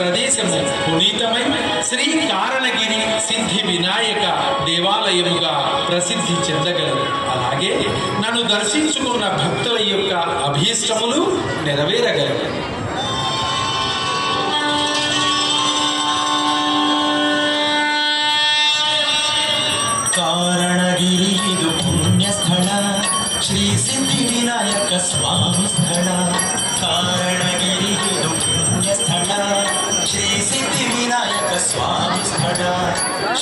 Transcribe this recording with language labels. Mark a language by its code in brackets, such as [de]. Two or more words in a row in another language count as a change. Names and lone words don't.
[te] ప్రదేశము పునీతమై శ్రీ కారణగిరి సిద్ధి వినాయక దేవాలయముగా ప్రసిద్ధి చెందగలదు. అలాగే నన్ను దర్శించుకున్న భక్తుల యొక్క అభీష్టములు నెరవేరగలవు. [kn] ಕಾರಣಗಿರಿ ಇದು ಪುಣ್ಯ ಸ್ಥಳ, ಶ್ರೀ ಸಿದ್ಧಿ ವಿನಾಯಕ ಸ್ವಾಮಿ ಸ್ಥಳ. ಕಾರಣಗಿರಿ ಇದು ಪುಣ್ಯ ಸ್ಥಳ, ಶ್ರೀ ಸಿದ್ಧಿ ವಿನಾಯಕ ಸ್ವಾಮಿ ಸ್ಥಳ.